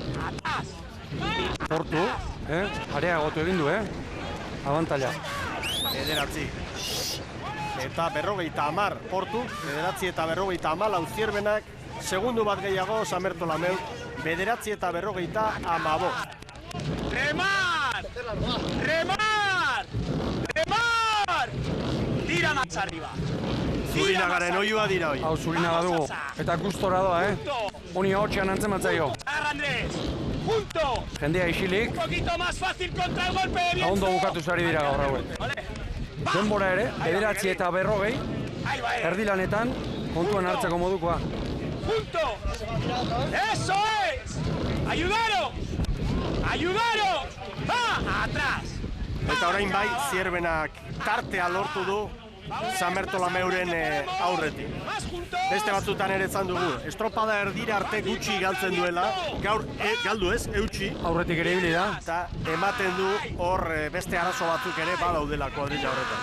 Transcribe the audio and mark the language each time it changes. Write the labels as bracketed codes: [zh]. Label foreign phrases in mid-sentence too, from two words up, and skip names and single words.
[eu] Portu, areagotu egin du, abantaila. 9. Eta 50 Portu, 9 eta 54 Zierbenak, segundu bat gehiago San Bertolameu, 9 eta 55. [es] ¡Remar! ¡Remar! ¡Remar! Tira más arriba. [eu] Zurinagaren oiua dira hoi. Hau Zurinaga dugu, eta gustora doa, Honi hotxean antzematzaio. [es] Andrés, junto. [eu] Jendea isilik. [es] Un poquito más fácil contra el golpe de viento. [eu] Ondo bukatu zari dira gaur hauek. Denbora ere, 9 eta 40, erdilanetan, kontuan hartzeko modukoa. [es] Junto. ¡Eso es! ¡Ayudaros! ¡Ayudaros! ¡Va! ¡Atrás! [eu] Eta orain bai, Zierbenak tartea lortu du San Bertolameuren aurretik. Beste batzutan ere esan dugu, estropada erdira arte gutxi galtzen duela, gaur galdu ez, eutxi. Aurretik ere ibili da. Eta ematen du hor beste arazo batzuk ere badaudela kuadrilla horretan.